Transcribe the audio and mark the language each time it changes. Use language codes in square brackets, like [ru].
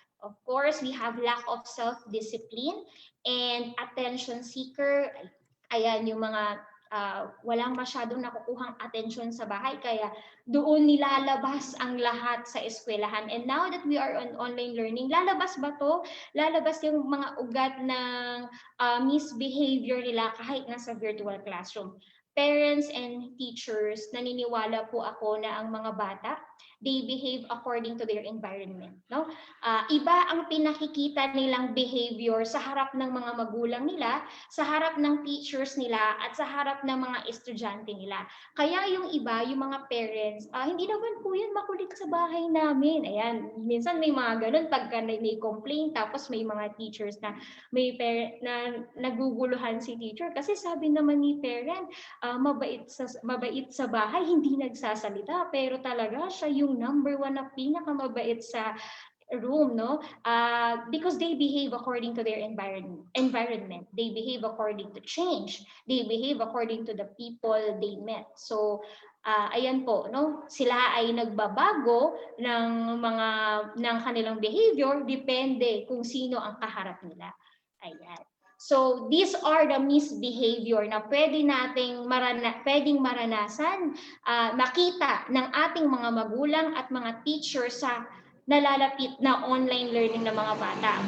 [en] Of course, we have lack of self-discipline and attention seeker. [tl] Ayan, yung mga walang masyadong nakukuhang atensyon sa bahay, kaya doon nilalabas ang lahat sa eskwelahan. [en] And now that we are on online learning, [tl] lalabas ba to? Lalabas yung mga ugat ng misbehavior nila kahit nasa virtual classroom. [en] Parents and teachers, [tl] naniniwala po ako na ang mga bata, [en] they behave according to their environment. No? [tl] Iba ang pinakikita nilang behavior sa harap ng mga magulang nila, sa harap ng teachers nila, at sa harap ng mga estudyante nila. Kaya yung iba, yung mga parents, hindi naman po yan makulit sa bahay namin. Ayan, minsan may mga ganun pagka may complaint, tapos may mga teachers na may parent na naguguluhan si teacher kasi sabi naman ni parent, mabait sa bahay, hindi nagsasalita, pero talaga siya yung number one na pinakamabait sa room, no? [en] Because they behave according to their environment. They behave according to change. They behave according to the people they met. [tl] So, ayan po, no? Sila ay nagbabago ng kanilang behavior, depende kung sino ang kaharap nila. Ayan. [en] So, these are the misbehavior [tl] na pwedeng maranasan, makita ng ating mga magulang at mga teachers sa nalalapit na online learning ng mga bata.